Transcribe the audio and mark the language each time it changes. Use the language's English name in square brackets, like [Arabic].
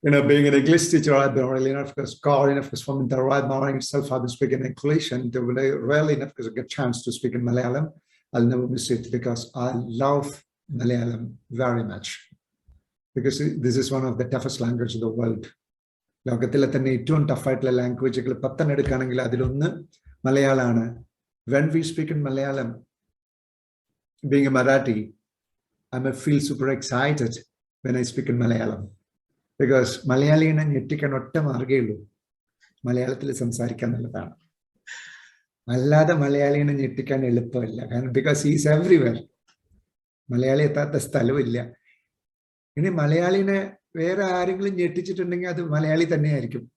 [English] Being an English teacher, I've been really, of course, calling, of course, from the right morning itself, I've been speaking English, and to really, of course, get a chance to speak in Malayalam, I'll never miss it, because I love Malayalam very much. Because this is one of the toughest languages in the world. [Malayalam] ലോകത്തിലെ തന്നെ ഏറ്റവും ടഫായിട്ടുള്ള ലാംഗ്വേജുകൾ 10 എടുക്കുകയാണെങ്കിൽ അതിലൊന്ന് മലയാളമാണ്. [English] When we speak in Malayalam, being a Marathi, I may feel super excited when I speak in Malayalam. Because [Malayalam] മലയാളിയെ ഞെട്ടിക്കാൻ ഒറ്റ മാർഗ്ഗമേ ഉള്ളൂ, മലയാളത്തിൽ സംസാരിക്കാൻ എന്നുള്ളതാണ്. അല്ലാതെ മലയാളിയെ ഞെട്ടിക്കാൻ എളുപ്പമില്ല. കാരണം [English] Because he's everywhere. [Malayalam] മലയാളി എത്താത്ത സ്ഥലമില്ല. ഇനി മലയാളിനെ വേറെ ആരെങ്കിലും ഞെട്ടിച്ചിട്ടുണ്ടെങ്കിൽ അത് മലയാളി തന്നെയായിരിക്കും.